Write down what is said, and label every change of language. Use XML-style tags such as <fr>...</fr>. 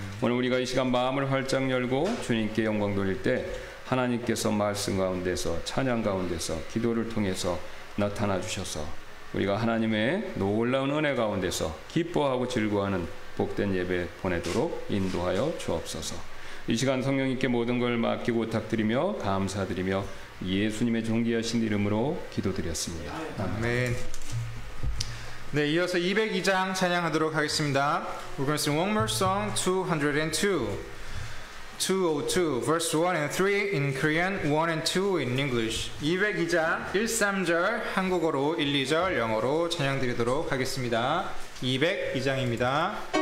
<ko>오늘 우리가 이 시간 마음을 활짝 열고 주님께 영광 돌릴 때 하나님께서 말씀 가운데서 찬양 가운데서 기도를 통해서 나타나 주셔서 우리가 하나님의 놀라운 은혜 가운데서 기뻐하고 즐거워하는 복된 예배 보내도록 인도하여 주옵소서. 이 시간 성령님께 모든 걸 맡기고 부탁드리며 감사드리며 예수님의 존귀하신 이름으로 기도드렸습니다. 아멘. 네, 이어서 202장 찬양하도록 하겠습니다.</ko> <en>We're going to sing one more song, 202. 202, verse 1 and 3 in Korean, 1 and 2 in English.</en> <ko>202장 1, 3절 한국어로 1, 2절 영어로 찬양드리도록 하겠습니다. 202장입니다.</ko>